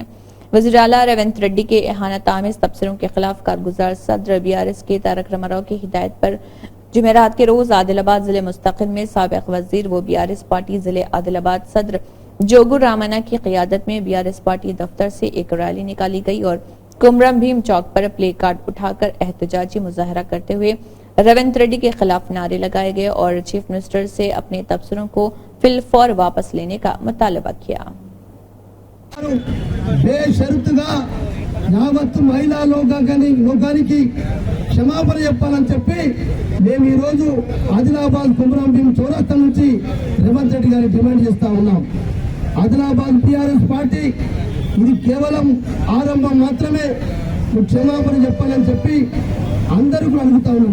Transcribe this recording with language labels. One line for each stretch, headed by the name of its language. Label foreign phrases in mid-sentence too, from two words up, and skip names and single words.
Urdu: وزیر اعلیٰ ریونت ریڈی کے اہانت آمیز تبصروں کے خلاف کارگزار صدر BRS کے تارک راما کی ہدایت پر جمعرات کے روز عادل آباد ضلع مستقل میں سابق وزیر و BRS پارٹی ضلع عادل آباد صدر جوگو رامنا کی قیادت میں BRS پارٹی دفتر سے ایک ریلی نکالی گئی اور کمرم بھیم چوک پر پلے کارڈ اٹھا کر احتجاجی مظاہرہ کرتے ہوئے ریونت ریڈی کے خلاف نعرے لگائے گئے اور
English: chief minister
Urdu: سے اپنے تبصروں کو فی الفور واپس لینے کا مطالبہ کیا۔
Telugu: بے షరతుగా యావత్తు మహిళా లోకానికి క్షమాపణ చెప్పాలని చెప్పి మేము ఈ రోజు ఆదిలాబాద్ కుమరం భీం చౌరస్తా నుంచి రేవంత్ రెడ్డి గారిని డిమాండ్ చేస్తా ఉన్నాం। ఆదిలాబాద్ BRS పార్టీ ఇది కేవలం ఆరంభం మాత్రమే, క్షమాపణ చెప్పాలని చెప్పి అందరూ కూడా అడుగుతా ఉన్నాం।